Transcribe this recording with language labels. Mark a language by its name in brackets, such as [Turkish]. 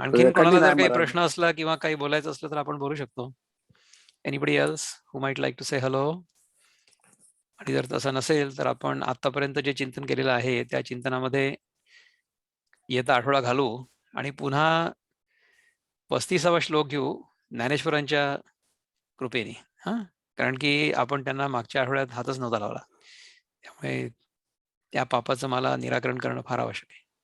[Marathi] आणखीन कोणाला जर काही प्रश्न असला किंवा काही बोलायचं असलं तर आपण बोलू शकतो. [English] Anybody else who might like to say hello? [Marathi] आणि जर तसं नसेल तर आपण आतापर्यंत जे चिंतन केलेलं आहे त्या चिंतनामध्ये येता आठवडा घालू आणि पुन्हा 35वा श्लोक घेऊ ज्ञानेश्वरांच्या कृपेने. कारण की आपण त्यांना मागच्या आठवड्यात हातच नव्हता लावला, त्यामुळे त्या पापाचं मला निराकरण करणं फार आवश्यक आहे.